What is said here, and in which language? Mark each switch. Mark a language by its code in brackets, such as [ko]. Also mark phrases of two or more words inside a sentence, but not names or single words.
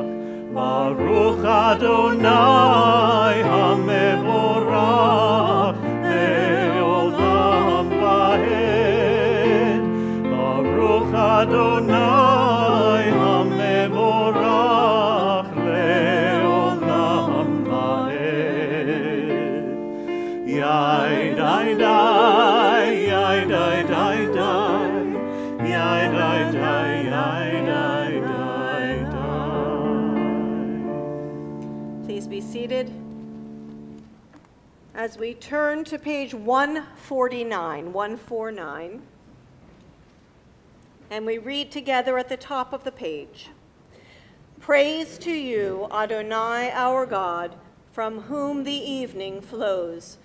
[he] ברוך ה' המבורך לעולם ועד. ברוך ה' המבורך לעולם ועד. Yai dai dai, yai dai dai dai, yai dai dai, yai dai dai dai. [en] Please be seated. As we turn to page 149, and we read together at the top of the page. Praise to you, Adonai our God, from whom the evening flows.